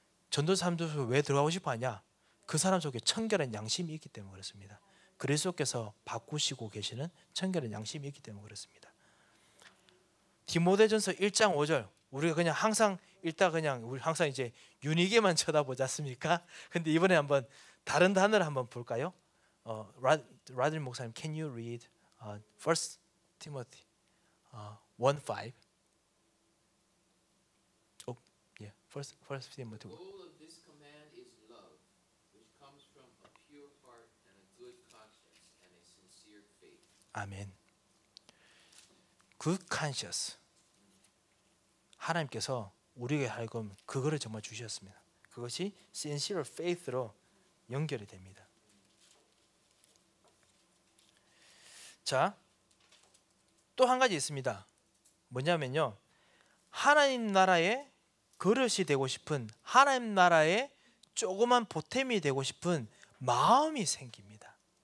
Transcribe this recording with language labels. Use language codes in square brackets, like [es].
[ko] 전도 사람들 속에 왜 들어가고 싶어하냐? 그 사람 속에 청결한 양심이 있기 때문에 그렇습니다. 그리스도께서 바꾸시고 계시는 청결한 양심이 있기 때문에 그렇습니다. 디모데전서 1장 5절 우리가 그냥 항상 우리 항상 이제 윤희계만 쳐다보지 않습니까? 근데 이번에 한번 다른 단어를 한번 볼까요? [en] 라들 목사님, can you read 1 Timothy 1:5? Yeah, 1 Timothy. The goal of this command is love, which comes from a pure heart and a good conscience and a sincere faith. [ko] 아멘. [en] Good conscience. [ko] 하나님께서 우리에게 하여금 그거를 정말 주셨습니다. 그것이 [en] sincere faith [ko] 로 연결이 됩니다. 자, 또 한 가지 있습니다. 뭐냐면요, 하나님 나라의 그릇이 되고 싶은, 하나님 나라의 조그만 보탬이 되고 싶은 마음이 생깁니다.